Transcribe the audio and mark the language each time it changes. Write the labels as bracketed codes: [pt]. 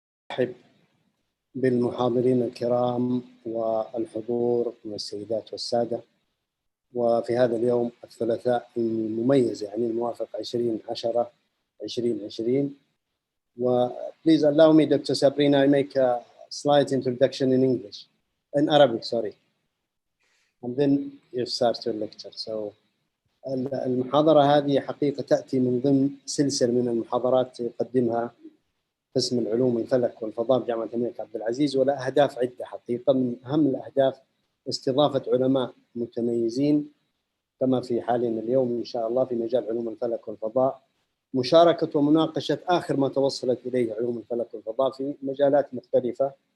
[ar] أرحب بالمحاضرين الكرام والحضور من السيدات والسادة، وفي هذا اليوم الثلاثاء المميز يعني الموافق 20/10/2020. [en] Please allow me, Dr. Sabrina, I make a slight introduction in English, in Arabic, sorry, and then you start your lecture. [ar] So المحاضرة هذه حقيقة تأتي من ضمن سلسلة من المحاضرات يقدمها قسم العلوم الفلك والفضاء بجامعة الملك عبد العزيز، ولا أهداف عدة حقيقة. من أهم الأهداف استضافة علماء متميزين كما في حالنا اليوم إن شاء الله في مجال علوم الفلك والفضاء، مشاركة ومناقشة آخر ما توصلت إليه علوم الفلك والفضاء في مجالات مختلفة،